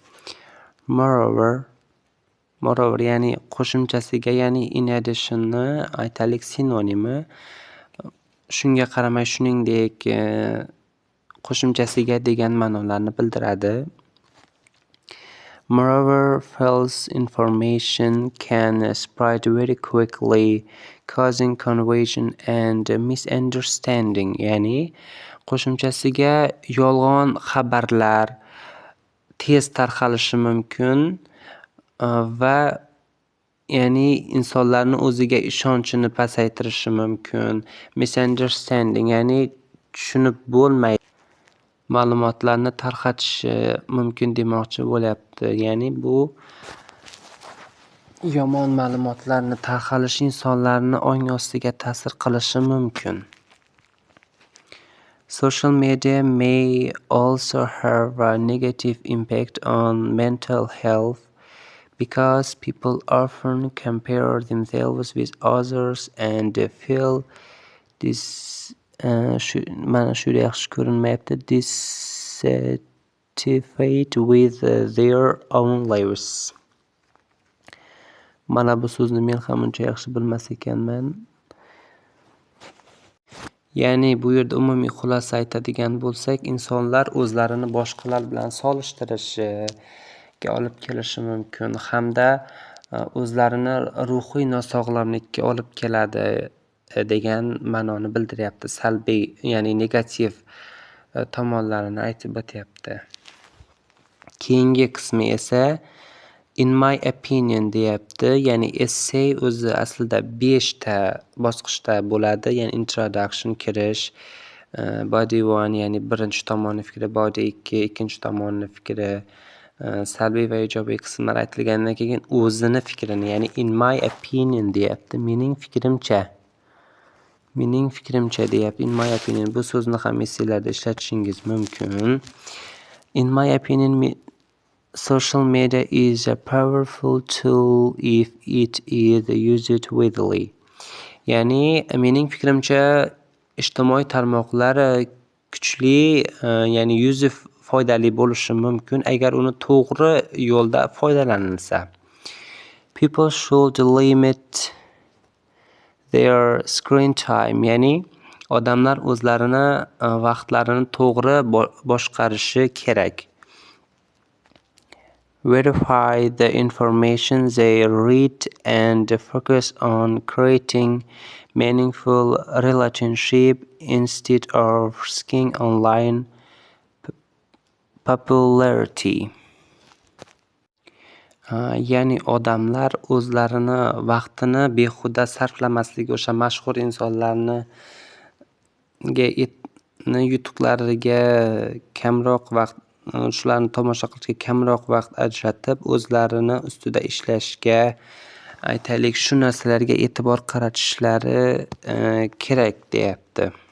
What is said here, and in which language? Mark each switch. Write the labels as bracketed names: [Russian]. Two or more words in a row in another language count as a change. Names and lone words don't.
[Uzbek] Moreover, ya'ni qo'shimchasiga, ya'ni [English] in additionni [Uzbek] aytalik sinonimi. Shunga qaramay, shuningdek, qo'shimchasiga degan ma'nolarni bildiradi. [English] Moreover, false information can spread very quickly, causing confusion and misunderstanding. [Uzbek] Ya'ni qo'shimchasiga yolg'on xabarlar tez tarqalishi mumkin va ya'ni insonlarni o'ziga ishonchini pasaytirishi mumkin. Misunderstanding, ya'ni tushunib bo'lmaydi ma'lumotlarni tarqatishi mumkin demoqchi bo'lyapti. Ya'ni bu yomon ma'lumotlarni tarqalishi insonlarni ong ostiga ta'sir qilishi mumkin. [English] Social media may also have a negative impact on mental health because people often compare themselves with others and feel dissatisfied with their own lives. [Uzbek] Mana bu so'zni men ham uncha yaxshi bilmas ekanman. Ya'ni bu yerda umumiy xulosa aytadigan bo'lsak, insonlar o'zlarini boshqalar bilan solishtirishiga olib kelishi mumkin hamda o'zlarini ruhiy nosog'lomlikka olib keladi degan ma'noni bildiryapti. Salbiy, ya'ni negativ tomonlarini aytib o'tyapti. Keyingi qismi esa [English] in my opinion [Uzbek] deyapti. Ya'ni essay o'zi aslida 5 ta bosqichda bo'ladi. Ya'ni introduction, kirish, body 1, ya'ni birinchi tomonning fikri, body 2, ikkinchi tomonning fikri, salbiy va ijobiy qismlar aytilgandan keyin o'zini fikrini, ya'ni [English] in my opinion [Uzbek] deyapti. Mening fikrimcha deyapti. [English] In my opinion [Uzbek] bu so'zni ham essaylarda ishlatishingiz mumkin. [English] In my opinion, social media is a powerful tool if it is used wisely. [Uzbek] Ya'ni mening fikrimcha ijtimoiy tarmoqlar kuchli, ya'ni yuzi foydali bo'lishi mumkin agar uni to'g'ri yo'lda foydalanilsa. [English] People should limit their screen time, [Uzbek] ya'ni odamlar o'zlarini vaqtlarini to'g'ri boshqarishi kerak. [English] Verify the information they read and focus on creating meaningful relationship instead of seeking online popularity. [Uzbek] Ya'ni odamlar o'zlarini vaqtini behuda sarflamasligi, o'sha mashhur insonlarni yutuqlariga kamroq vaqt, shularni tomosha qilishga kamroq vaqt ajratib, o'zlarini ustida ishlashga, aytaylik, shu narsalarga e'tibor qaratishlari kerak deyapti.